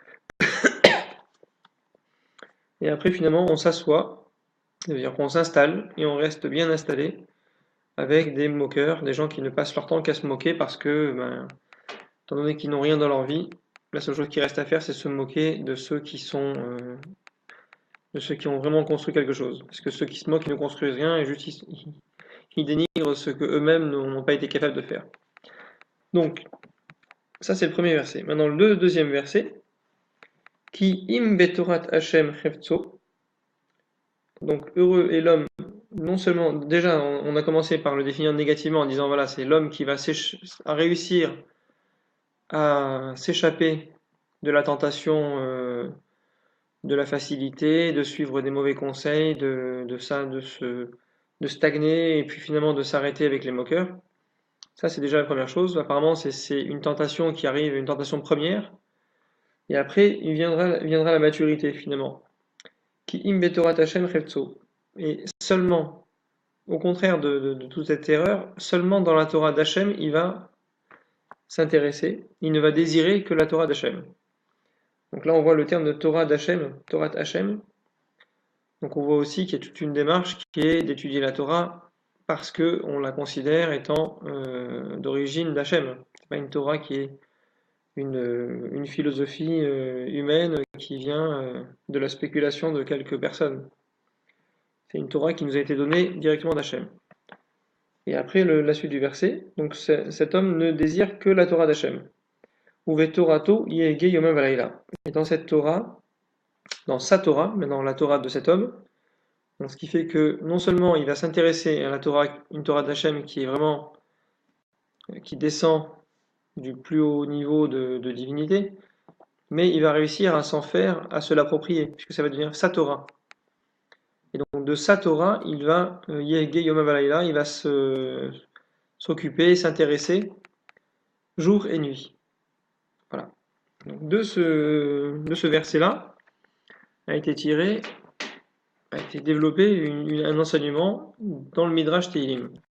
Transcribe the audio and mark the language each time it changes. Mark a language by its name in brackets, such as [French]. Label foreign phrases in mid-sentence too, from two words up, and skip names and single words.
[French] Et après, finalement, on s'assoit, c'est-à-dire qu'on s'installe et on reste bien installé avec des moqueurs, des gens qui ne passent leur temps qu'à se moquer parce que, étant donné qu'ils n'ont rien dans leur vie, la seule chose qui reste à faire, c'est se moquer de ceux qui ont vraiment construit quelque chose. Parce que ceux qui se moquent, ils ne construisent rien et juste ils dénigrent ce que eux-mêmes n'ont pas été capables de faire. Donc, ça c'est le premier verset. Maintenant, le deuxième verset, [Hebrew] כי אם בתורת ה' חפצו. [French] Donc, heureux est l'homme, non seulement, déjà, on a commencé par le définir négativement en disant, voilà, c'est l'homme qui va réussir à s'échapper de la tentation de la facilité, de suivre des mauvais conseils, de stagner et puis finalement de s'arrêter avec les moqueurs. Ça, c'est déjà la première chose. Apparemment, c'est une tentation qui arrive, une tentation première. Et après, viendra la maturité finalement. [Hebrew] כי אם בתורת ה' חפצו. [French] Et seulement, au contraire de toute cette erreur, seulement dans la Torah d'Hachem, il va s'intéresser, il ne va désirer que la Torah d'Hachem. Donc là, on voit le terme de Torah d'Hachem, Torah d'Hachem. Donc on voit aussi qu'il y a toute une démarche qui est d'étudier la Torah parce qu'on la considère étant d'origine d'Hachem. C'est pas une Torah qui est une philosophie humaine qui vient de la spéculation de quelques personnes. C'est une Torah qui nous a été donnée directement d'Hachem. Et après la suite du verset, donc cet homme ne désire que la Torah d'Hachem. [Hebrew] ובתורתו יהגה יומם ולילה. [French] Et dans cette Torah, dans sa Torah, mais dans la Torah de cet homme, donc ce qui fait que non seulement il va s'intéresser à la Torah, une Torah d'Hachem qui est vraiment qui descend du plus haut niveau de divinité, mais il va réussir à s'en faire, à se l'approprier, puisque ça va devenir sa Torah. Et donc de sa Torah, il va [Hebrew] יהגה יומם ולילה, [French] il va s'occuper, s'intéresser jour et nuit. Voilà. Donc de ce verset-là a été développé un enseignement dans le Midrash Tehillim.